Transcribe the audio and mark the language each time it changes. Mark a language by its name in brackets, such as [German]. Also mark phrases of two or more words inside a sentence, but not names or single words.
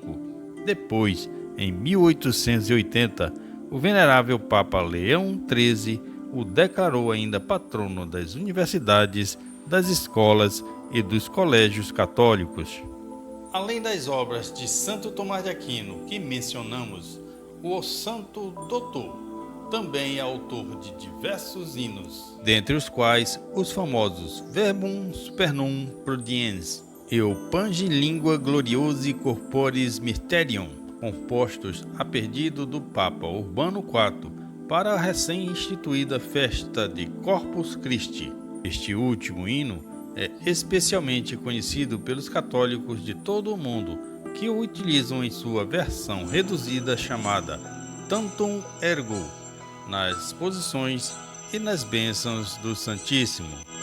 [Portuguese] Depois, em 1880, o venerável Papa Leão XIII o declarou ainda patrono das universidades, das escolas e dos colégios católicos. Além das obras de Santo Tomás de Aquino que mencionamos, o Santo Doutor também é autor de diversos hinos, dentre os quais os famosos Verbum Supernum Prodiens e o Pange-Lingua Gloriose Corporis Mysterium, compostos a pedido do Papa Urbano IV para a recém-instituída festa de Corpus Christi. Este último hino é especialmente conhecido pelos católicos de todo o mundo, que o utilizam em sua versão reduzida chamada Tantum Ergo, nas posições e nas bênçãos do Santíssimo.